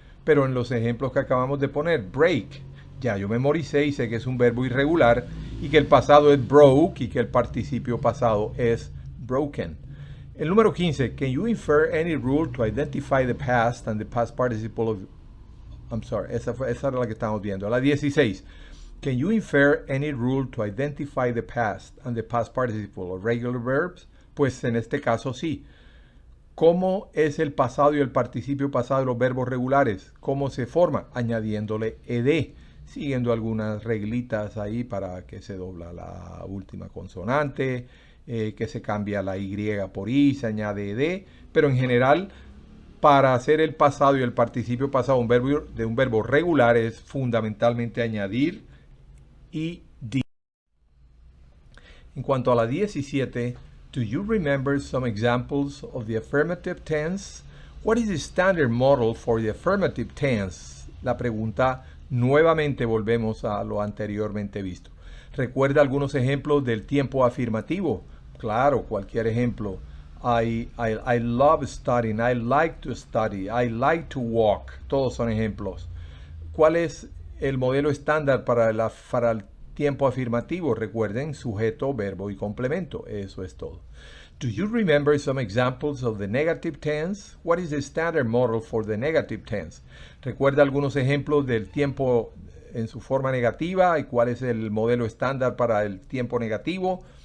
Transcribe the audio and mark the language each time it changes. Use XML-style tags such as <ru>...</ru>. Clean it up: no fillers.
<es>Pero en los ejemplos que acabamos de poner, break, ya yo memoricé y sé que es un verbo irregular y que el pasado es broke y que el participio pasado es broken. El número 15,</es> <en>can you infer any rule to identify the past and the past participle of...</en> <es>esa era la que estamos viendo. La 16,</es> <en>can you infer any rule to identify the past and the past participle of regular verbs?</en> <es>Pues en este caso sí. ¿Cómo es el pasado y el participio pasado de los verbos regulares? ¿Cómo se forma? Añadiéndole ed, siguiendo algunas reglitas ahí para que se dobla la última consonante, que se cambia la Y por I, se añade ed, pero en general, para hacer el pasado y el participio pasado de un verbo regular es fundamentalmente añadir id. En cuanto a la 17,</es> <en>do you remember some examples of the affirmative tense? What is the standard model for the affirmative tense?</en> <es>La pregunta, nuevamente volvemos a lo anteriormente visto. ¿Recuerda algunos ejemplos del tiempo afirmativo? Claro, cualquier ejemplo.</es> <en>I love studying, I like to study, I like to walk.</en> <es>Todos son ejemplos. ¿Cuál es el modelo estándar para el tiempo afirmativo? Recuerden, sujeto, verbo y complemento. Eso es todo.</es> <en>Do you remember some examples of the negative tense? What is the standard model for the negative tense?</en> <es>¿Recuerda algunos ejemplos del tiempo en su forma negativa y cuál es el modelo estándar para el tiempo negativo?</es>